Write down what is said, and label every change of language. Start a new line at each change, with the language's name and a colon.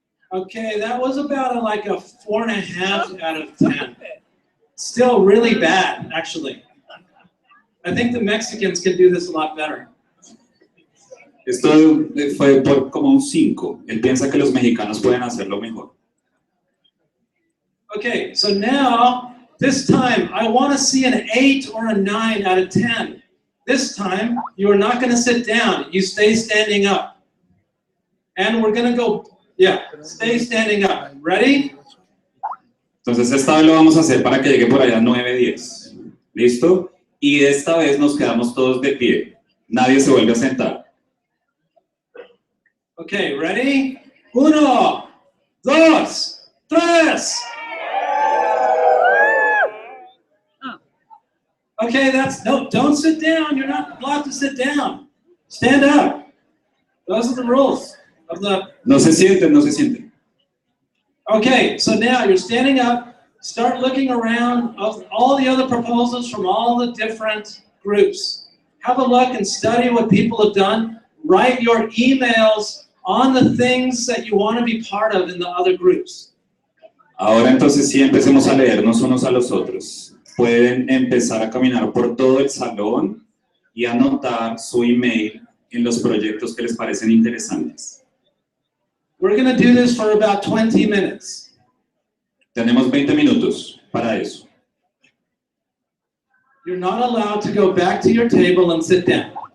English: Okay, that was about like a 4.5 out of 10. Still really bad, actually. I think the Mexicans can do this a lot better.
Spanish: Esto fue por como un 5. Él piensa que los mexicanos pueden hacerlo mejor.
English: Okay, so now, this time, I want to see an 8 or a 9 out of 10. This time, you are not going to sit down. You stay standing up. And we're going to go, stay standing up. Ready?
Spanish: Entonces esta vez lo vamos a hacer para que llegue por allá 9, 10. ¿Listo? Y esta vez nos quedamos todos de pie. Nadie se vuelve a sentar.
English: Okay, ready? 1, 2, 3. Okay, no, don't sit down. You're not allowed to sit down. Stand up. Those are the rules of the...
Spanish: No se sienten, no se sienten.
English: Okay, so now you're standing up. Start looking around of all the other proposals from all the different groups. Have a look and study what people have done. Write your emails on the things that you want to be part of in the other groups.
Spanish: Ahora entonces sí empecemos a leernos unos a los otros. Pueden empezar a caminar por todo el salón y anotar su email en los proyectos que les parecen interesantes.
English: We're going to do this for about 20 minutes.
Spanish: Tenemos 20 minutos para eso.
English: You're not allowed to go back to your table and sit down.